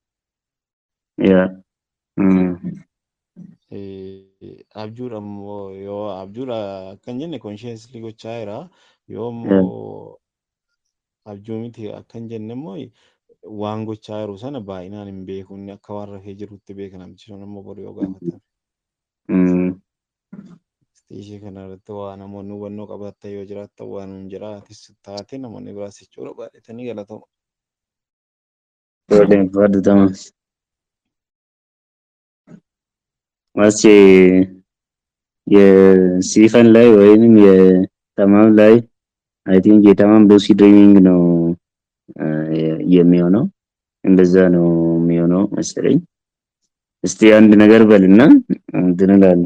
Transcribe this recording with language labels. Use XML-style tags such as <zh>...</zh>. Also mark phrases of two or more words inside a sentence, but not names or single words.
<om>Abjuudha immoo yoo abjuudha akkan jenne konsheesii gochaa jira yoo immoo abjuu miti akkan jenne immoo waan gochaa jiru sana baay'inaan hin beeku inni akka waan rafee jirutti beeka namichi sun immoo boru yoo gaafatan. Ishee kana irratti waa namoonni hubannoo qabaatan yoo jiraatan waan hin jiraatis taate namoonni biraas jechuudha baay'atanii galatamu.</om> <am>የሲፈን ላይ ወይንም የተማም ላይ</am> <en>I think</en> <am>የተማም</am> <en>lucid dreaming</en> <am>ነው የሚሆነው። እንደዛ ነው የሚሆነው መሰለኝ። እስቲ አንድ ነገር በልና እንትን እላለሁ።</am>